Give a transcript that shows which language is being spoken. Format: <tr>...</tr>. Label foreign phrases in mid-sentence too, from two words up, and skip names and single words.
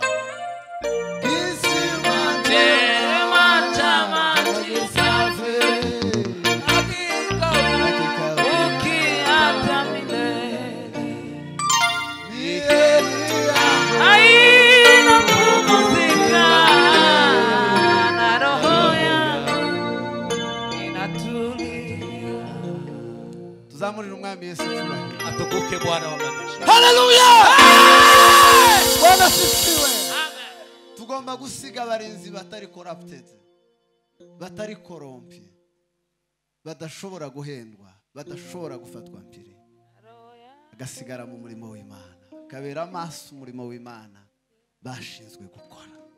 <sw>Kisima cha maji safi hakika ukiata milele, haina kupumzika na roho yangu inatulia.</sw> <rw>Tuzamurire umwami Yesu cyubahiro.</rw> <sw>Atukuke Bwana wa majeshi. Haleluya! Bwana sifiwe. Amen.</sw> <rw>Tugomba gusiga abarinzi batari corrupted, batari korompi, badashobora guhendwa, badashobora gufatwa mpiri, agasigara mu murimo w'Imana, kabera amaso umurimo w'Imana bashinzwe gukora.</rw>